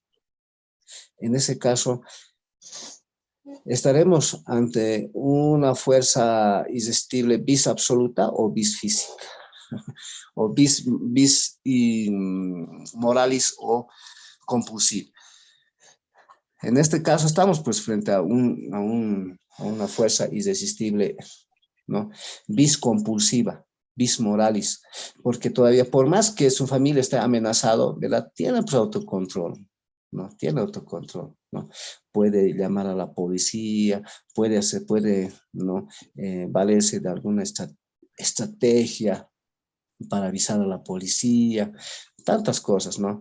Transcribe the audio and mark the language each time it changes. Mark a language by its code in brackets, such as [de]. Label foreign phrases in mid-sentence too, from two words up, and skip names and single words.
[es] En ese caso, estaremos ante una fuerza irresistible [la] bis absoluta [es] o bis física, o [la] bis moralis [es] o compulsiva. En este caso estamos pues frente a una fuerza irresistible, ¿no? [la] Bis compulsiva, bis moralis, [es] porque todavía por más que su familia esté amenazado, ¿verdad? Tiene pues autocontrol, ¿no? Tiene autocontrol, ¿no? Puede llamar a la policía, puede, ¿no? Valerse de alguna estrategia para avisar a la policía, tantas cosas, ¿no?